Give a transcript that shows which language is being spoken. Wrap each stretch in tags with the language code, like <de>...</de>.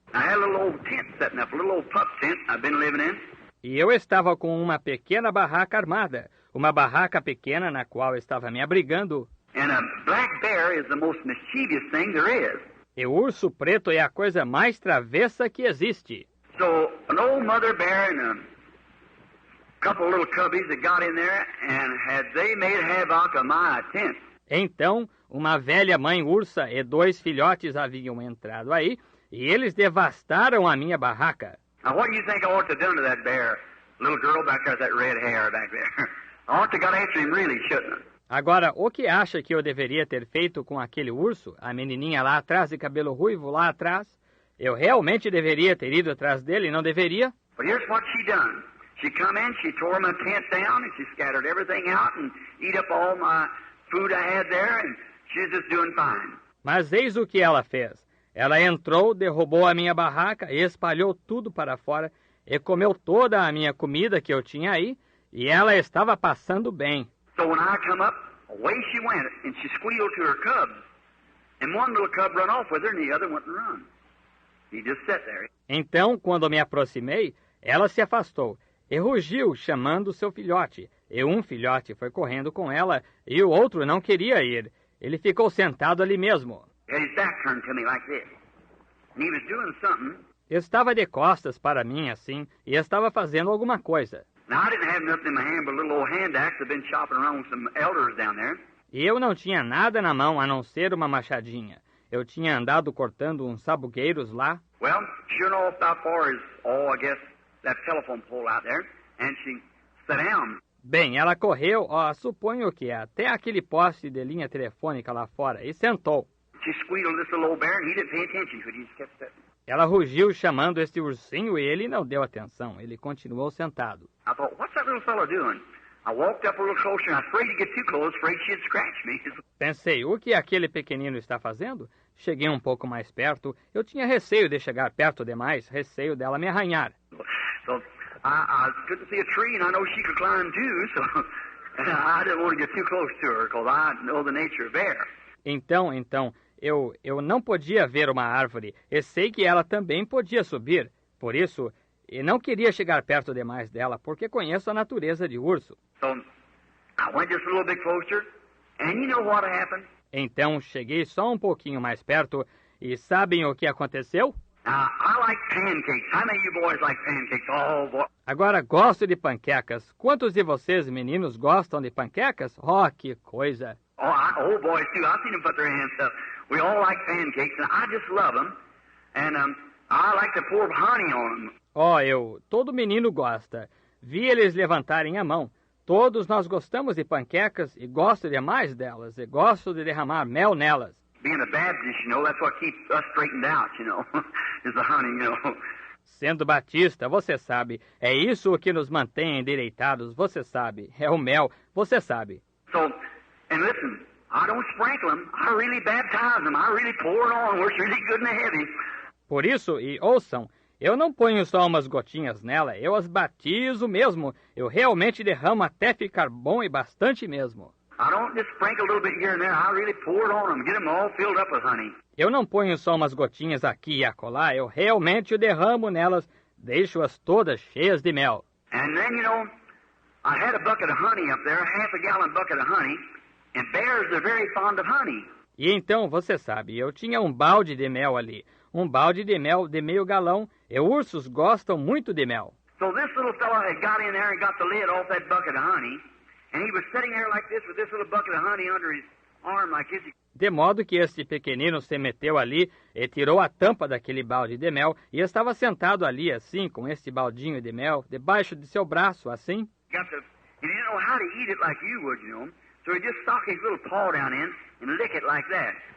<en>I had a little old tent setting up, a little old pup tent I've been living in.</en> <pt>E eu estava com uma pequena barraca armada, uma barraca pequena na qual estava me abrigando.</pt> <en>And a black bear is the most mischievous thing there is.</en> <pt>E o urso preto é a coisa mais travessa que existe.</pt> <en>So an old mother bear and a couple of little cubbies that got in there and they made havoc of my tent.</en> <pt>Então, uma velha mãe ursa e 2 filhotes haviam entrado aí, e eles devastaram a minha barraca.</pt> <en>Now what do you think I ought to have done to that bear? Little girl back there with that red hair back there. I ought to have got after him really, shouldn't I?</en> <pt>Agora, o que acha que eu deveria ter feito com aquele urso, a menininha lá atrás de cabelo ruivo lá atrás? Eu realmente deveria ter ido atrás dele, não deveria?</pt> <en>But here's what she done. She come in, she tore my tent down, and she scattered everything out and eat up all my food I had there, and she's just doing fine.</en> <pt>Mas eis o que ela fez. Ela entrou, derrubou a minha barraca e espalhou tudo para fora e comeu toda a minha comida que eu tinha aí, e ela estava passando bem.</pt> <en>So when I come up, away she went, and she squealed to her cubs. And one little cub run off with her, and the other wouldn't run. He just sat there.</en> <pt>Então, quando me aproximei, ela se afastou e rugiu, chamando seu filhote. E um filhote foi correndo com ela, e o outro não queria ir. Ele ficou sentado ali mesmo.</pt> <en>He had his back turned to me like this. And he was doing something.</en> <pt>Estava de costas para mim, assim, e estava fazendo alguma coisa.</pt> <en>Now, I didn't have nothing in my hand but a little old hand axe I've been chopping around with some elders down there.</en> <pt>E eu não tinha nada na mão a não ser uma machadinha. Eu tinha andado cortando uns sabugueiros lá.</pt> <en>Well, sure enough, about far as, I guess, that telephone pole out there. And she sat down.</en> <pt>Bem, ela correu, suponho que até aquele poste de linha telefônica lá fora, e sentou.</pt> <en>She squealed this little old bear, and he didn't pay attention to it. He just kept sitting.</en> <pt>Ela rugiu chamando este ursinho e ele não deu atenção. Ele continuou sentado.</pt> <en>I thought, what's that little fellow doing? I walked up a little closer, and I was afraid to get too close, afraid she'd scratch me.</en> <pt>Pensei, o que aquele pequenino está fazendo? Cheguei um pouco mais perto. Eu tinha receio de chegar perto demais, receio dela me arranhar.</pt> <en>So I couldn't see a tree, and I know she could climb too, so I didn't want to get too close to her, because I know the nature of bear.</en> <pt>Então, eu não podia ver uma árvore, e sei que ela também podia subir. Por isso, eu não queria chegar perto demais dela, porque conheço a natureza de urso.</pt> <en>So I went just a little bit closer, and you know what happened?</en> <pt>Então, cheguei só um pouquinho mais perto, e sabem o que aconteceu?</pt> <en>Now, I like pancakes. How many of you boys like pancakes? Oh, boy.</en> <pt>Agora, gosto de panquecas. Quantos de vocês, meninos, gostam de panquecas? Oh, que coisa!</pt> <en>Oh, boys, too. I've seen them put their hands up. We all like pancakes, and I just love them. And I like to pour honey on them.</en> <pt>Todo menino gosta. Vi eles levantarem a mão. Todos nós gostamos de panquecas e gosto demais delas. E gosto de derramar mel nelas.</pt> <en>Being a Baptist, you know, that's what keeps us straightened out, you know, is the honey, you know.</en> <pt>Sendo batista, você sabe, é isso o que nos mantém endireitados, você sabe. É o mel, você sabe.</pt> <en>So, and listen, I don't sprinkle them. I really baptize them. I really pour it on where it's really good and heavy.</en> <pt>Por isso, e ouçam, eu não ponho só umas gotinhas nela, eu as batizo mesmo. Eu realmente derramo até ficar bom e bastante mesmo.</pt> <en>I don't just sprinkle a little bit here and there. I really pour it on them, get them all filled up with honey.</en> <pt>Eu não ponho só umas gotinhas aqui e acolá, eu realmente derramo nelas, deixo-as todas cheias de mel.</pt> <en>And then, you know, I had a bucket of honey up there, a half a gallon bucket of honey, and bears are very fond of honey.</en> <pt>E então, você sabe, eu tinha um balde de mel ali, um balde de mel de meio galão, e ursos gostam muito de mel.</pt> <en>So this little fellow had got in there and got the lid off that bucket of honey, and he was sitting there like this with this little bucket of honey under his arm like this.</en> <pt>De modo que este pequenino se meteu ali e tirou a tampa daquele balde de mel e estava sentado ali assim, com este baldinho de mel, debaixo de seu braço, assim.</pt> <en>He didn't know how to eat it like you would, you know. So he just stuck his little paw down in and lick it like that.</en>